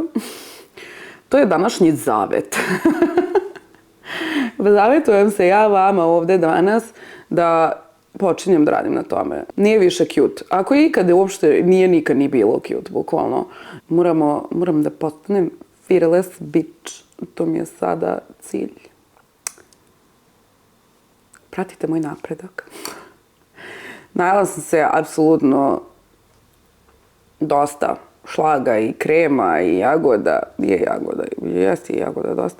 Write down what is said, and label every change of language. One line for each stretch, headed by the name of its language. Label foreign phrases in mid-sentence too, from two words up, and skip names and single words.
Serbian: To je današnji zavet. Zavetujem se ja vama ovde danas da počinjem da radim na tome. Nije više cute. Ako je ikada uopšte nije nikad ni bilo cute, bukvalno. Moram da postanem
English: fearless bitch.
Serbian: To mi je sada cilj. Pratite moj napredak. Najela sam se apsolutno dosta šlaga i krema i jagoda. Jeste i jagoda dosta.